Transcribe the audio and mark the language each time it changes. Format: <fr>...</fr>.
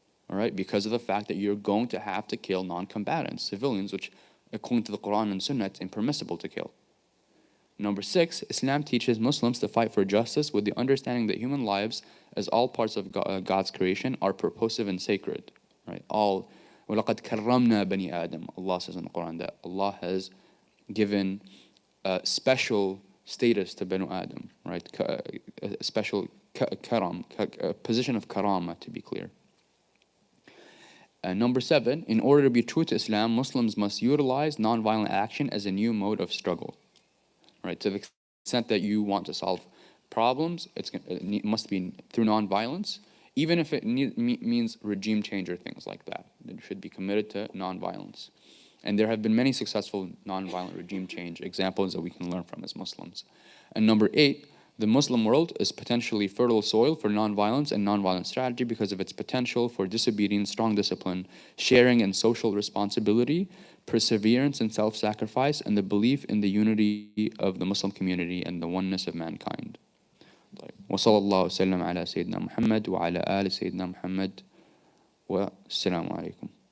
<en>All right, because of the fact that you're going to have to kill non-combatants, civilians, which according to the Quran and Sunnah, it's impermissible to kill. Number 6, Islam teaches Muslims to fight for justice with the understanding that human lives, as all parts of God's creation, are purposive and sacred. Right?</en> <ar>All, وَلَقَدْ كَرَّمْنَا بَنِي آدَمَ.</ar> <en>Allah says in the Quran that Allah has given special status to Banu Adam, right? A special karam, a position of karama, to be clear. Number 7, in order to be true to Islam, Muslims must utilize nonviolent action as a new mode of struggle. Right? To the extent that you want to solve problems, it must be through nonviolence, even if it means regime change or things like that. It should be committed to nonviolence. And there have been many successful nonviolent regime change examples that we can learn from as Muslims. And number 8, the Muslim world is potentially fertile soil for nonviolence and nonviolent strategy because of its potential for disobedience, strong discipline, sharing and social responsibility, perseverance and self-sacrifice, and the belief in the unity of the Muslim community and the oneness of mankind.</en> <ar>وصلى الله وسلم على سيدنا محمد وعلى آل سيدنا محمد والسلام عليكم.</ar>